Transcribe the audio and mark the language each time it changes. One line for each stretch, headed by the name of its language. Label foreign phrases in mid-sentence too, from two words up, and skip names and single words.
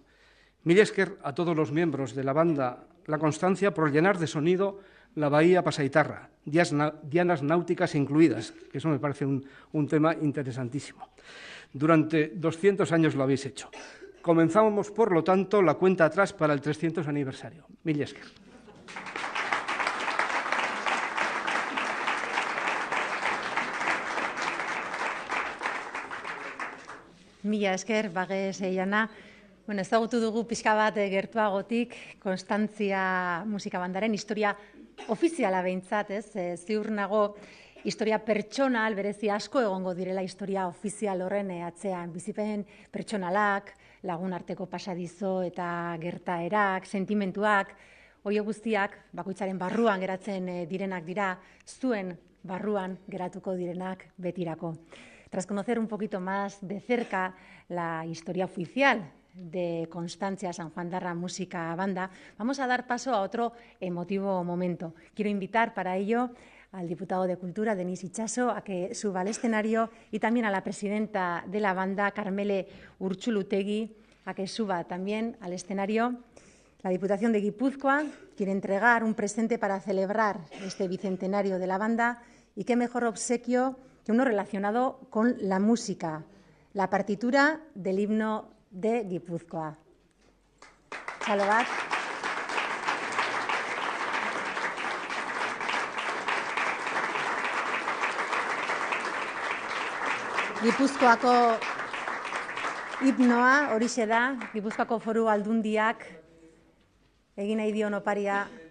Basque: Mil esker
Spanish: a todos los miembros de la banda La Constancia por llenar de sonido la bahía pasaitarra, dianas náuticas incluidas, que eso me parece un tema interesantísimo. Durante 200 años lo habéis hecho. Comenzamos, por lo tanto, la cuenta atrás para el 300 aniversario.
Basque: Mil esker. Mila esker, Bagez Jana. Bueno, ezagutu dugu pixka bat gertuagotik Konstantzia musika bandaren historia ofiziala behintzat, ez? Ziur nago historia pertsonal berezi asko egongo direla historia ofizial horren atzean. Bizipen pertsonalak, lagun arteko pasadizo eta gertaerak, sentimentuak, horiek guztiak bakoitzaren barruan geratzen direnak dira, zuen barruan geratuko direnak betirako.
Spanish: Tras conocer un poquito más de cerca la historia oficial de Constancia Sanjuandarra Música Banda, vamos a dar paso a otro emotivo momento. Quiero invitar para ello al diputado de Cultura, Denis Itxaso, a que suba al escenario y también a la presidenta de la banda, Karmele Urtxulutegui, a que suba también al escenario. La Diputación de Guipúzcoa quiere entregar un presente para celebrar este bicentenario de la banda y qué mejor obsequio que uno relacionado con la música, la partitura del himno de Guipúzcoa.
Basque: Txalo bat. Gipuzkoako himnoa horixe da, Gipuzkoako Foru Aldundiak egin nahi dion oparia.